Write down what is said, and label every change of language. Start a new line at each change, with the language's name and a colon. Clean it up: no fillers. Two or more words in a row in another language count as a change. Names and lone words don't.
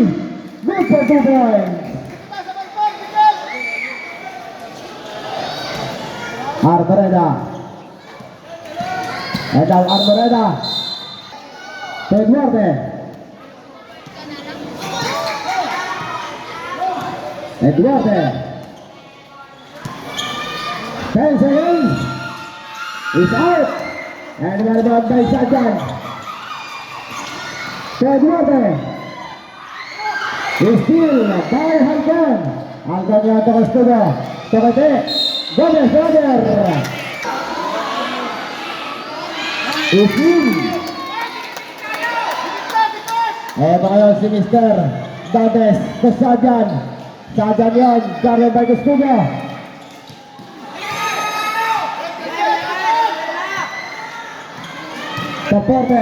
English: Good for 2 points. Arboreda. Edal Arboreda. Eduardo. Eduardo. 10 seconds. Is out. And one about by Sajan. Eduardo. Is still by Halcon. Halcon yung to Costudo. Tokete. Gomez Roger. Is in.
Filipino: Eto ngayon si Mr.
English: Dantes to Sajan. Sajan yan. Garland by Costudo. Sa Porte.